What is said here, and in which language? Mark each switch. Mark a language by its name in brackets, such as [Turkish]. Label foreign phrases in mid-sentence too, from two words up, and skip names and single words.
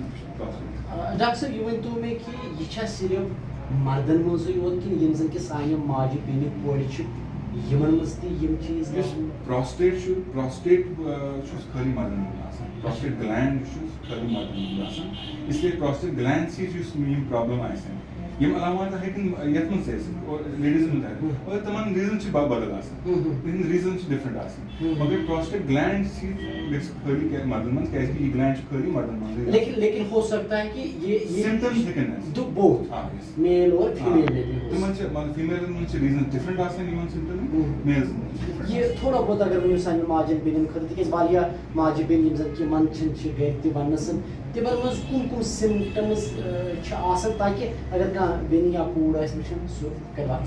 [Kashmiri] ڈاکٹر صٲب یہِ ؤنۍتو مےٚ کہِ یہِ چھا صرف مردن منٛزٕے یوت کِنہٕ یِم زن کہِ سانہِ ماجہِ بیٚنہِ کورِ چھِ یِمن منٛز تہِ یِم چیٖز؟ پراسٹیٹ چھُ خٲلی مردن منٛز آسان. [English] prostate gland [Kashmiri] چھُ خٲلی مردن منٛز آسان. [Urdu] اس لیے [English] prostate gland [Kashmiri] سۭتۍ یُس یِم پرابلم آسن, یِم علامات ہیٚکن یتھ منٛز تہِ ٲسِتھ لیڈیٖزن منٛز تہِ, مگر تِمن ریٖزن چھِ بدل آسان, تِہنٛدۍ ریٖزن چھِ ڈِفرنٹ آسان. مگر [English] prostate gland [Kashmiri] سۭتۍ گژھِ خٲلی مردن منٛز, کیازِ کہِ یہِ گلینڈ چھُ خٲلی مردن منٛزٕے. [Urdu] لیکن ہو سکتا ہے کہ یہ [Kashmiri] سمپٹمز ہیٚکن ٲسِتھ [English] both male [Urdu] اور فیمیل میں بھی. [Kashmiri] تِمن چھِ مطلب فیمیلن منٛز چھِ ریٖزن ڈِفرنٹ آسان یِمن سمپٹمن, میلزن منٛز. [Urdu] یہ تھوڑا بہت [Kashmiri] اگر ؤنِو سانہِ ماجٮ۪ن بیٚنٮ۪ن خٲطرٕ, تِکیازِ واریاہ ماجہِ بیٚنہِ یِم زن کہِ منٛدچھان چھِ گرِ تہِ وننس, تِمن منٛز کُم سمپٹمز چھِ آسان تاکہِ اگر کانٛہہ بیٚنہِ یا کوٗر آسہِ وٕچھان سُہ کرِ واقعی.